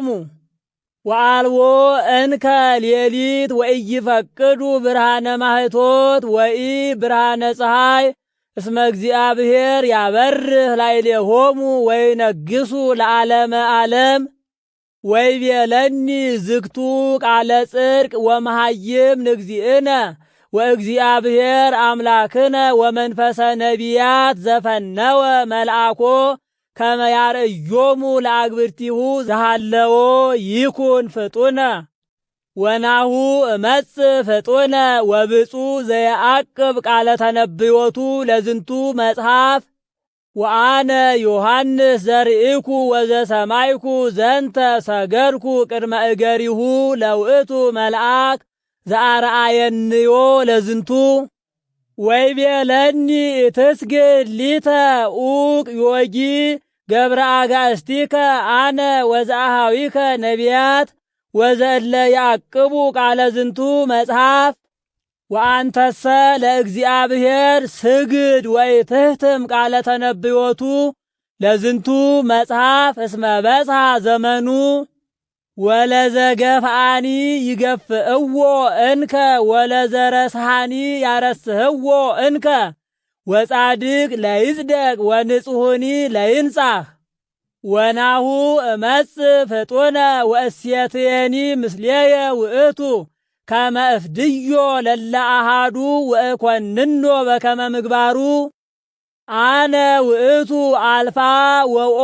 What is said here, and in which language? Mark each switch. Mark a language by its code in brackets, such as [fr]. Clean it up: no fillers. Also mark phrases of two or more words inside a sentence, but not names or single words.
[gez] ወአልቦ እንከ ሌሊት ወኢይፈቅዱ ብርሃነ ማህቶት ወኢ ብርሃነ ፀሐይ እስመ እግዚአብሔር ያበርህ ላዕሌሆሙ ወይነግሱ ለዓለመ ዓለም ወይቤለኒ ዝግቱ ቃለ ጽድቅ ወመሃይም ንግዚእነ ወእግዚአብሔር አምላክነ ወመንፈሰ ነቢያት ዘፈነወ መልአኮ ከመ ያርእዮሙ ለአግብርቲሁ ዘሃለዎ ይኩን ፍጡነ ወናሁ እመጽእ ፍጡነ ወብፁዕ ዘየዐቅብ ቃለ ተነብዮቱ ለዝንቱ መጽሐፍ ወአነ ዮሐንስ ዘርኢኩ ወዘሰማይኩ ዘንተ ሰገድኩ ቅድመ እገሪሁ ለውእቱ መልአክ ዘአርአየንዮ ለዝንቱ ወይቤለኒ ትስግድ ሊተ ኡቅ ዮጊ ገብረ አጋእስቲከ አነ ወዘአሃዊከ ነቢያት ወዘእለ ያዕቅቡ ቃለ ዝንቱ መጽሐፍ ወአንተሰ ለእግዚአብሔር ስግድ ወይትህትም ቃለ ተነብዮቱ ለዝንቱ መጽሐፍ እስመ በጽሐ ዘመኑ ወለዘገፍአኒ ይገፍእዎ እንከ ወለዘረስሃኒ ያረስህዎ እንከ ወጻድቅ ለይጽደቅ ወንጹሕኒ ለይንጻሕ ወናሁ እመጽእ ፍጡነ ወእሴትየኒ ምስሌየ ውእቱ ከመ እፍድዮ ለለ አሃዱ ወእኮንኖ በከመ ምግባሩ አነ ውእቱ አልፋ ወኦ